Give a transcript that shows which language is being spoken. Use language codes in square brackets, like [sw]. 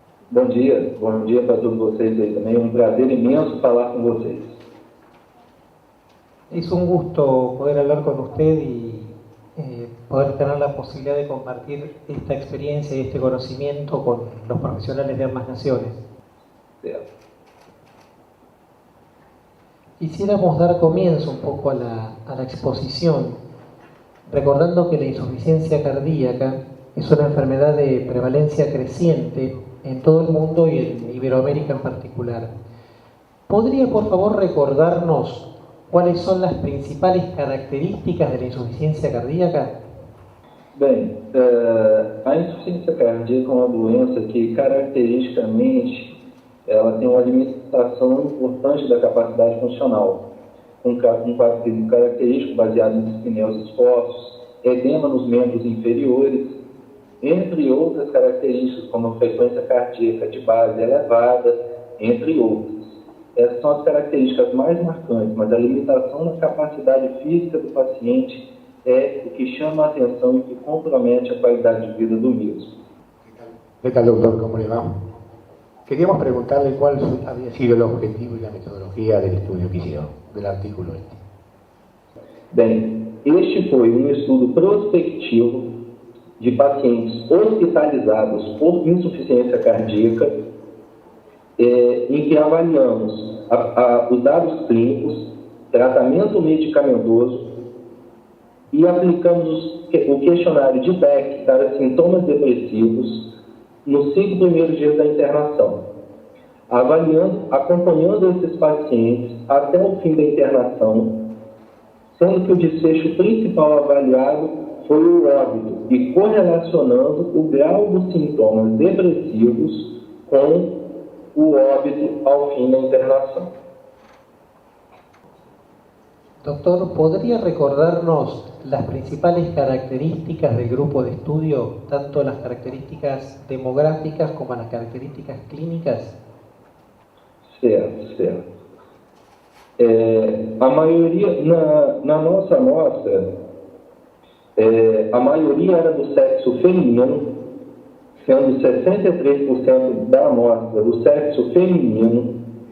[pt] Bom dia para todos vocês aí também. Um prazer imenso falar com vocês. [es] Es un gusto poder hablar con usted y poder tener la posibilidad de compartir esta experiencia y este conocimiento con los profesionales de ambas naciones. [pt] Certo. [es] Quisiéramos dar comienzo un poco a la exposición, recordando que la insuficiencia cardíaca es una enfermedad de prevalencia creciente en todo el mundo y en Iberoamérica en particular. ¿Podría, por favor, recordarnos cuáles son las principales características de la insuficiencia cardíaca? [pt] Bem, a insuficiência cardíaca é uma doença que caracteristicamente ela tem uma limitação importante da capacidade funcional, um quadro clínico característico baseado em dispneus esforços, edema nos membros inferiores, entre outras características como a frequência cardíaca de base elevada, entre outras. Essas são as características mais marcantes, mas a limitação na capacidade física do paciente é o que chama a atenção e que compromete a qualidade de vida do mesmo. [es] ¿Qué tal, doctor? ¿Cómo le va? Queríamos preguntarle cuál había sido el objetivo y la metodología del estudio que hicieron, del artículo este. [pt] Bem, este foi estudo prospectivo de pacientes hospitalizados por insuficiência cardíaca, em que avaliamos os dados clínicos, tratamento medicamentoso e aplicamos o questionário de Beck para sintomas depressivos nos 5 primeiros dias da internação, acompanhando esses pacientes até o fim da internação, sendo que o desfecho principal avaliado foi o óbito e correlacionando o grau dos sintomas depressivos com o óbito ao fim da internação. [es] Doctor, ¿podría recordarnos las principales características del grupo de estudio, tanto las características demográficas como las características clínicas? [pt] Certo. A maioria, na nossa amostra, a maioria era do sexo feminino, sendo 63% da amostra do sexo feminino.